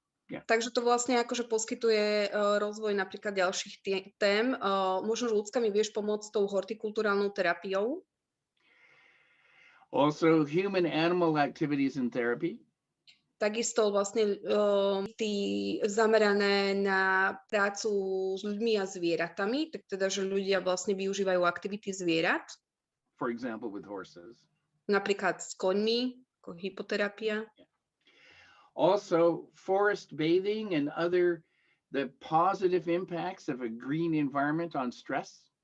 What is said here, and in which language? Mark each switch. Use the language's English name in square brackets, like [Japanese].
[Slovak] Takže to vlastne akože poskytuje rozvoj napríklad ďalších tém. Možno, že ľudská mi vieš pomôcť s tou hortikulturálnou terapiou? [English] Also, human-animal activities in therapy. [Slovak] Takisto vlastne zamerané na prácu s ľuďmi a zvieratami, tak teda, že ľudia vlastne využívajú aktivity zvierat. [English] For example, with horses. [Slovak] Napríklad s koňmi, ako hypoterapia. [English] Also, forest bathing and the positive impacts of a green environment on stress.